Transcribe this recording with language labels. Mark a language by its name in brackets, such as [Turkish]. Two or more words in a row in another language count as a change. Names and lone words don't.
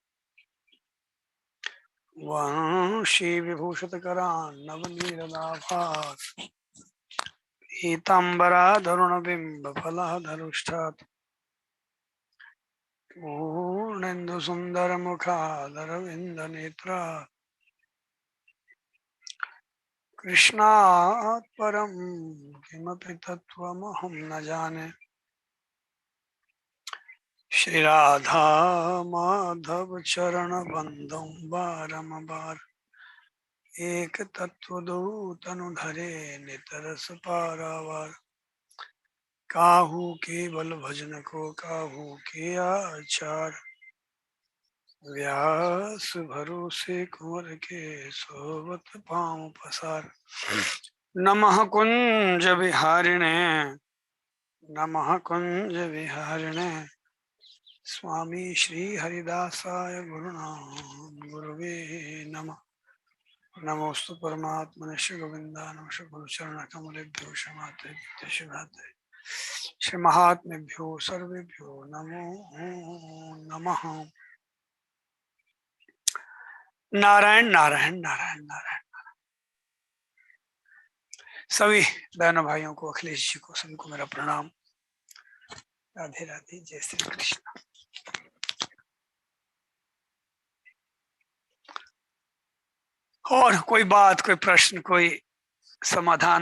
[Sanskrit] वंशीविभूषितकरान्नवनीरदाभात् पीताम्बराधरुणबिम्बफलधरुष्ठात् पूर्णेन्दुसुन्दरमुखादरविन्दनेत्रा कृष्णात् परं किमपि तत्त्वमहं न जाने। [Braj] श्रीराधा माधव चरण बंदं बारंबार एक तत्वदो तनुधरे नितरस पारावार। काहू केवल भजन को काहू के आचार, व्यास भरोसे कुंवर के सोवत पाँव पसार। [Sanskrit] नमः कुंज विहारिणे नमः कुंज विहारिणे स्वामी श्री हरिदासाय गुरुनाम गुरुवे नमः। नमोस्तु परमात्मने श्री गोविंदाय नमः। श्री गुरुचरण कमलेभ्यो क्षमाते शिवाते श्री महात्मेभ्यो सर्वेभ्यो नमो नमः। नारायण नारायण नारायण नारायण। [Hindi] सभी बहनों भाइयों को, अखिलेश जी को, सबको मेरा प्रणाम। राधे राधे, जय श्री कृष्ण। और कोई बात, कोई प्रश्न, कोई समाधान?